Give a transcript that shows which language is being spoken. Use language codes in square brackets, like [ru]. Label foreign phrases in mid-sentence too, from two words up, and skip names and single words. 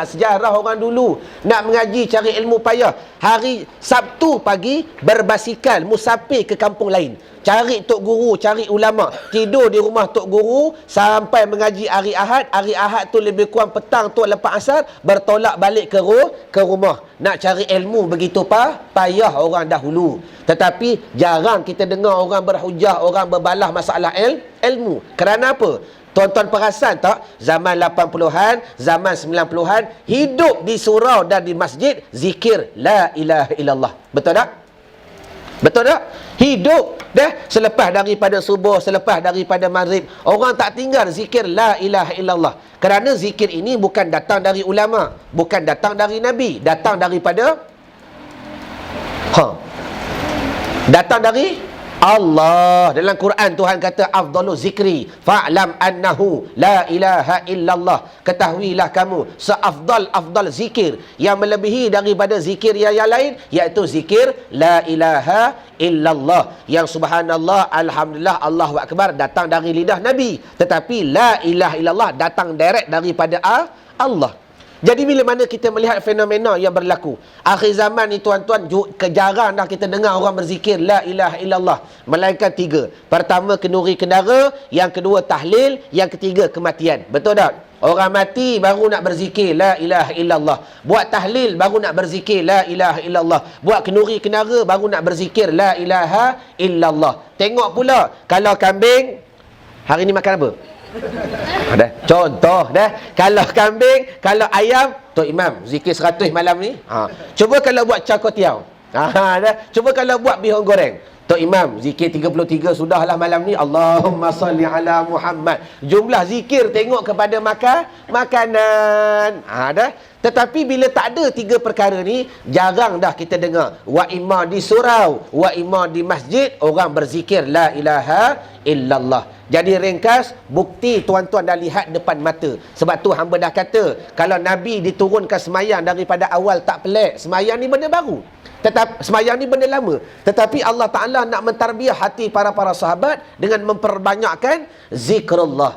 [ms] Sejarah orang dulu nak mengaji cari ilmu payah. Hari Sabtu pagi berbasikal musafir ke kampung lain, cari tok guru, cari ulama, tidur di rumah tok guru sampai mengaji hari Ahad. Hari Ahad tu lebih kurang petang tu lepas asar bertolak balik ke rumah. Nak cari ilmu begitu payah orang dahulu. Tetapi jarang kita dengar orang berhujah, orang berbalah masalah ilmu. Kerana apa? Tuan-tuan perasan tak? Zaman 80-an, zaman 90-an, hidup di surau dan di masjid zikir [ar] لا إله إلا الله. [ms] Betul tak? Betul tak? Hidup dah selepas daripada subuh, selepas daripada maghrib, orang tak tinggal zikir [ar] لا إله إلا الله. [ms] Kerana zikir ini bukan datang dari ulama, bukan datang dari Nabi, datang daripada datang dari Allah. Dalam Quran Tuhan kata [ar] أفضل ذكر فاعلم أنه لا إله إلا الله. [ms] Ketahuilah kamu seafdal zikir yang melebihi daripada zikir yang lain, iaitu zikir [ar] لا إله إلا الله. [ms] Yang [ar] سبحان الله، الحمد لله، الله أكبر [ms] datang dari lidah Nabi, tetapi [ar] لا إله إلا الله [ms] datang direct daripada Allah. Jadi bila mana kita melihat fenomena yang berlaku akhir zaman ni tuan-tuan, jarang dah kita dengar orang berzikir [ar] لا إله إلا الله, [ms] melainkan 3. Pertama kenduri kendara, yang kedua tahlil, yang ketiga kematian. Betul tak? Orang mati baru nak berzikir [ar] لا إله إلا الله, [ms] buat tahlil baru nak berzikir [ar] لا إله إلا الله, [ms] buat kenduri kendara baru nak berzikir [ar] لا إله إلا الله. [ms] Tengok pula kalau kambing hari ni makan apa? Dah. Contoh dah, kalau kambing, kalau ayam, Tok Imam zikir 100 malam ni. Cuba kalau buat char kway teow. Dah. Cuba kalau buat bihun goreng. Tok Imam, zikir 33 sudahlah malam ni. [ar] اللهم صل على محمد. [ms] Jumlah zikir tengok kepada makanan. Dah. Tetapi bila tak ada tiga perkara ni, jarang dah kita dengar. [ar] وإما [ms] di surau, wa imma di masjid, orang berzikir [ar] لا إله إلا الله. [ms] Jadi ringkas, bukti tuan-tuan dah lihat depan mata. Sebab tu hamba dah kata, kalau Nabi diturunkan semayang daripada awal tak pelik. Semayang ni benda baru. Tetapi semayang ni benda lama. Tetapi Allah Ta'ala nak mentarbiah hati para sahabat dengan memperbanyakkan zikrullah.